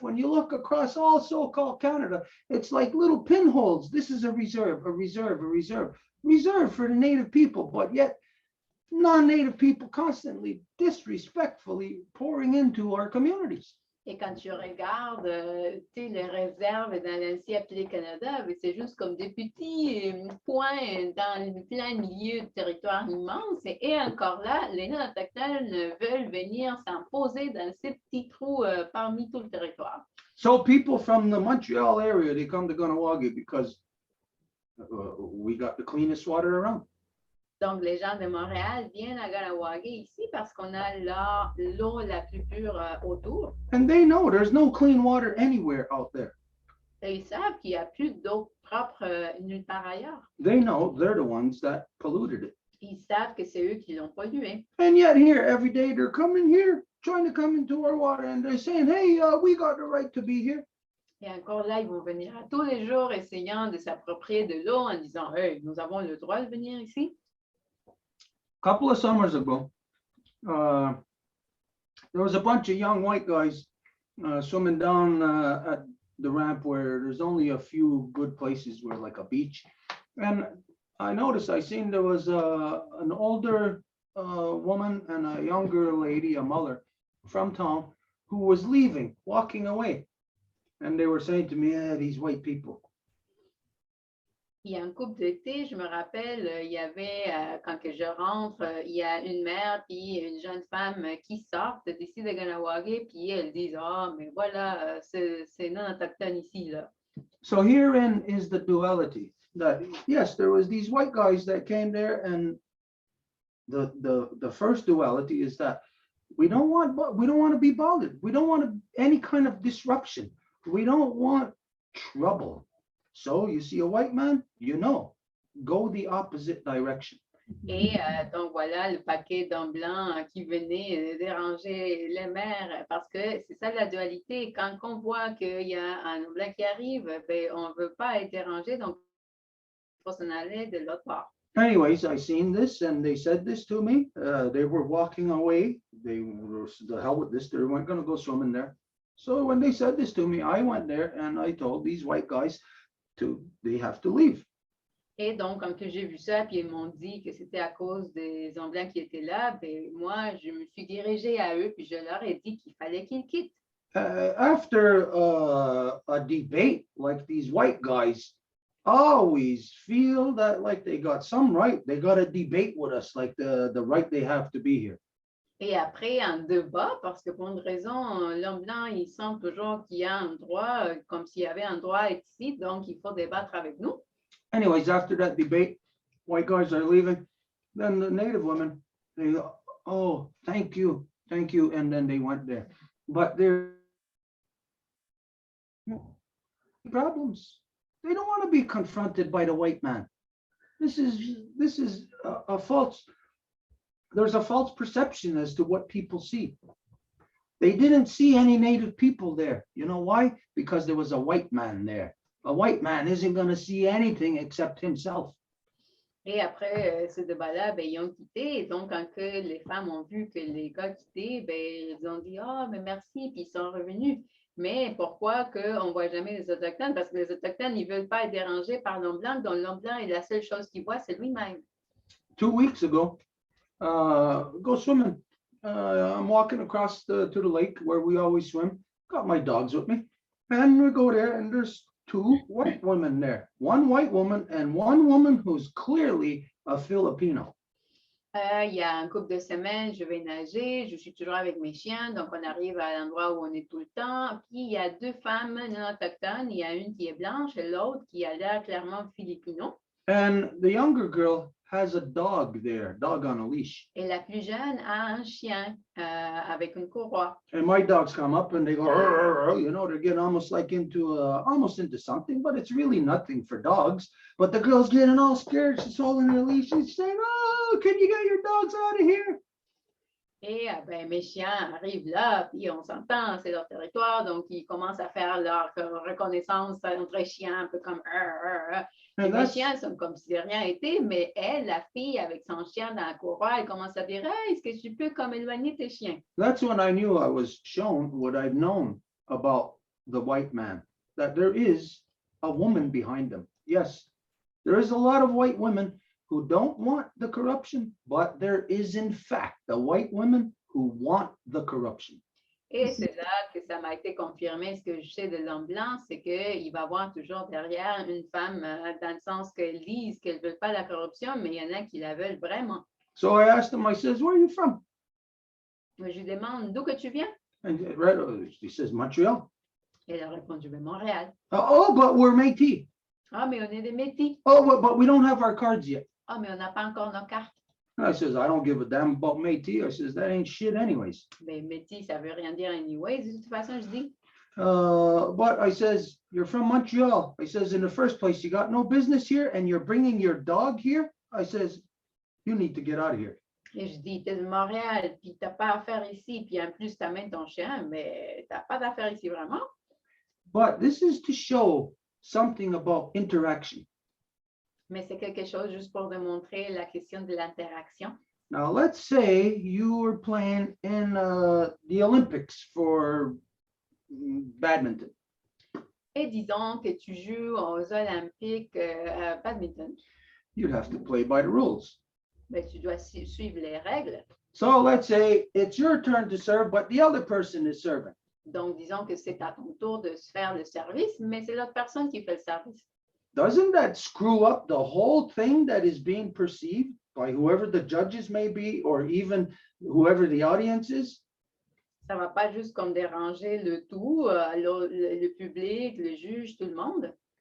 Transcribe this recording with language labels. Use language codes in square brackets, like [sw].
[en] When you look across all so-called Canada, it's like little pinholes. This is a reserve, a reserve, a reserve, reserve for the native people, but yet non-native people constantly disrespectfully pouring into our communities. [fr] Et quand tu regardes les réserves dans l'ancien appelé Canada, c'est juste comme des petits points dans plein milieu de territoire immense. Et encore là, les non-autochtones veulent venir s'imposer dans ces petits trous parmi tout le territoire. [en] So people from the Montreal area, they come to Ganawagi because we got the cleanest water around. [fr] Donc, les gens de Montréal viennent à Ganawagi ici parce qu'on a l'eau la plus pure autour. [en] And they know there's no clean water anywhere out there. [fr] Et ils savent qu'il n'y a plus d'eau propre nulle part ailleurs. [en] They know they're the ones that polluted it. [fr] Ils savent que c'est eux qui l'ont pollué. [en] And yet here, every day, they're coming here, trying to come into our water, and they're saying, hey, we got the right to be here. [fr] Et encore là, ils vont venir à tous les jours essayant de s'approprier de l'eau en disant, hey, nous avons le droit de venir ici. [en] Couple of summers ago, there was a bunch of young white guys swimming down at the ramp where there's only a few good places where like a beach. And I noticed, I seen there was an older woman and a younger lady, a mother from town, who was leaving, walking away. And they were saying to me, these white people. [fr] Il y a un couple d'été, je me rappelle, il y avait, quand que je rentre, il y a une mère puis une jeune femme qui sortent d'ici de Ganawagé, puis elles disent, ah, mais voilà, c'est non autochtone ici, là. [en] So herein is the duality that, yes, there was these white guys that came there, and the first duality is that we don't want to be bothered. We don't want any kind of disruption. We don't want trouble. So you see a white man, go the opposite direction. [fr] Et donc voilà le paquet d'hommes blancs qui venaient déranger les mères, parce que c'est ça la dualité. Quand on voit qu'il y a un homme blanc qui arrive, ben, on ne veut pas être dérangé, donc il faut s'en aller de l'autre part. [en] Anyways, I seen this and they said this to me. They were walking away. They were, the hell with this, they weren't going to go swimming there. So when they said this to me, I went there and I told these white guys they have to leave. [fr] Et donc, quand j'ai vu ça, puis ils m'ont dit que c'était à cause des hommes blancs qui étaient là, ben, moi, je me suis dirigée à eux, puis je leur ai dit qu'il fallait qu'ils quittent. [en] After a debate, like these white guys always feel that like they got some right, they got to debate with us, like the right they have to be here. [fr] Et après, un débat, parce que pour une raison, l'homme blanc, il sent toujours qu'il y a un droit, comme s'il y avait un droit ici, donc il faut débattre avec nous. [en] Anyways, after that debate, white guys are leaving. Then the native women, they go, oh, thank you. And then they went there. But there are problems. They don't want to be confronted by the white man. This is a false, there's a false perception as to what people see. They didn't see any native people there. You know why? Because there was a white man there. A white man isn't going to see anything except himself. [fr] Et après ce débat-là, ben, ils ont quitté. Et donc, quand que les femmes ont vu que les gars quittaient, ben, ils ont dit « Ah, mais merci », puis ils sont revenus. Mais pourquoi qu'on ne voit jamais les Autochtones? Parce que les Autochtones, ils ne veulent pas être dérangés par l'homme blanc. Donc, l'homme blanc, la seule chose qu'il voit, c'est lui-même. [en] 2 weeks ago, go swimming. I'm walking across to the lake where we always swim. Got my dogs with me. And we go there, and there's 2 white women there. One white woman and one woman who's clearly a Filipino. [fr] Il y a un couple de semaines, je vais nager, je suis toujours avec mes chiens, donc on arrive à l'endroit où on est tout le temps. Puis il y a 2 femmes non autochtones, il y a une qui est blanche et l'autre qui a l'air clairement filipino. [en] And the younger girl has a dog there, dog on a leash. [fr] Et la plus jeune a un chien avec une courroie. [en] And my dogs come up and they go, "Arr, arr," they're getting almost like into something, but it's really nothing for dogs. But the girl's getting all scared. She's holding her leash. She's saying, "Oh, can you get your dogs out of here?" [fr] Et ben, mes chiens arrivent là, puis on s'entend, c'est leur territoire, donc ils commencent à faire leur reconnaissance entre chiens, un peu comme Et mes chiens sont comme si de rien n'était, mais elle, la fille, avec son chien dans la courroie, elle commence à dire hey, est-ce que tu peux comme éloigner tes chiens? [en] That's when I knew I was shown what I've known about the white man, that there is a woman behind them. Yes, there is a lot of white women who don't want the corruption, but there is in fact the white women who want the corruption. [fr] Et c'est là que ça m'a été confirmé. Ce que je sais de l'homme blanc, c'est qu'il va y avoir toujours derrière une femme, dans le sens qu'elle disent qu'elle ne veut pas la corruption, mais il y en a qui la veulent vraiment. [en] So I asked him, I says, where are you from? [fr] Je lui demande, d'où que tu viens? [en] And he says, Montreal. [fr] Elle a répondu, ben, Montréal. [en] Oh, but we're Métis. [fr] Ah, mais on est des Métis. [en] Oh, but we don't have our cards yet. [fr] Ah, mais on n'a pas encore nos cartes. [en] I says, I don't give a damn about Métis. I says, that ain't shit anyways. [fr] Ben, Métis, ça veut rien dire anyways. De toute façon, je dis. [en] But I says, you're from Montreal. I says, in the first place, you got no business here and you're bringing your dog here. I says, you need to get out of here. [fr] Et je dis, t'es de Montréal, puis t'as pas affaire ici, puis en plus, t'amènes ton chien, mais t'as pas d'affaire ici vraiment. [en] but this is to show something about interaction. [fr] Mais c'est quelque chose juste pour démontrer la question de l'interaction. [en] Now, let's say you were playing in the Olympics for badminton. [fr] Et disons que tu joues aux Olympiques à badminton, [en] You'd have to play by the rules. [fr] mais tu dois suivre les règles. [en] So let's say it's your turn to serve, but the other person is serving. [fr] Donc, disons que c'est à ton tour de se faire le service, mais c'est l'autre personne qui fait le service. [en] Doesn't that screw up the whole thing that is being perceived by whoever the judges may be, or even whoever the audience is? [fr] Ça va pas juste comme déranger le tout, le public, le juge, tout le monde.